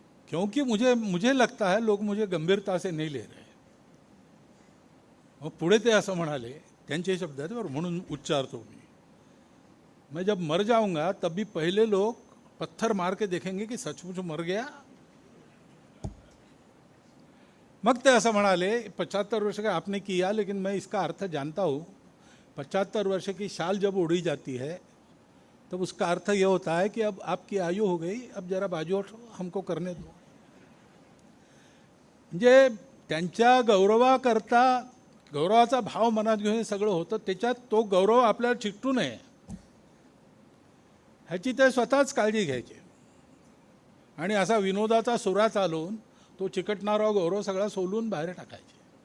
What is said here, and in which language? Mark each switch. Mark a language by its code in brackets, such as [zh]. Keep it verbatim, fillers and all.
[hi] क्योंकि मुझे मुझे लगता है लोग मुझे गंभीरता से नाही ले रहे. [mr] मग पुढे ते असं म्हणाले, त्यांचे शब्द आहेत बरं, म्हणून उच्चारतो मी. [hi] मैं जब मर जाऊंगा तब भी पहले लोग पत्थर मार के देखेंगे की सचमुच मर गया. [mr] मग ते असं म्हणाले, [hi] पचहत्तर वर्ष का आपने किया लेकिन मैं इसका अर्थ जानता हूँ. पचहत्तर वर्ष की शाल जब उड़ी जाती है तब उसका अर्थ यह होता है कि अब आपकी आयु हो गई, अब जरा बाजू हमको करने दो. [mr] म्हणजे त्यांच्या गौरवाकरता, गौरवाचा भाव मनात घेऊन हे सगळं होतं. त्याच्यात तो गौरव आपल्याला चिकटू नये ह्याची ते स्वतःच काळजी घ्यायची. आणि असा विनोदाचा सुरा चालवून तो चिकटणारा गौरव सगळा सोलून बाहेर टाकायचे.